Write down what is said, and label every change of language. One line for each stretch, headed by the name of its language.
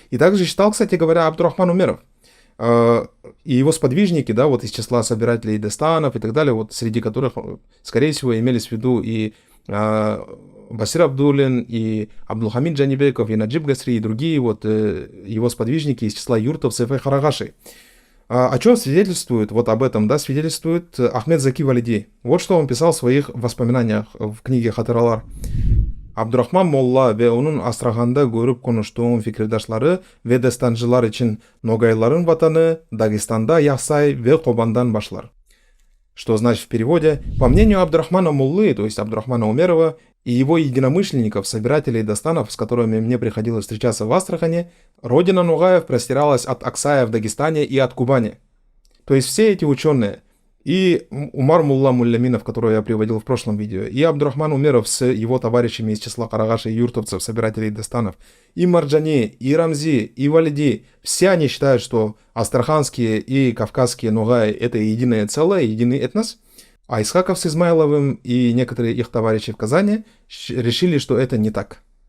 Russian: И также считал, кстати говоря, Абдурахман Умеров. И его сподвижники, да, вот из числа собирателей дестанов и так далее, вот среди которых, скорее всего, имелись в виду и Басир Абдулин, и Абдулхамид Джанибеков, и Наджиб Гасри, и другие вот его сподвижники из числа юртовцев и харагашей. О чем свидетельствует, вот об этом, да, свидетельствует Ахмед Заки Валиди. Вот что он писал в своих воспоминаниях в книге Хатыралар.
Turkish: Абдурахман Молла ve onun Астраханда görüp konuştuğum fikirdaşları ve destanjılar için Ногайларын vatanı Дагестанда Яхсай ve Кобандан başlar.
Russian: Что значит в переводе: по мнению Абдурахмана Муллы, то есть Абдурахмана Умерова, и его единомышленников, собирателей Дастанов, с которыми мне приходилось встречаться в Астрахани, родина Нугаев простиралась от Аксая в Дагестане и от Кубани. То есть все эти ученые, и Умар Мулла Мулляминов, которого я приводил в прошлом видео, и Абдурахман Умеров с его товарищами из числа карагаши и юртовцев, собирателей Дастанов, и Марджани, и Рамзи, и Валиди, все они считают, что астраханские и кавказские Нугаи — это единое целое, единый этнос, а Исхаков с Измайловым и некоторые их товарищи в Казани решили, что это не так.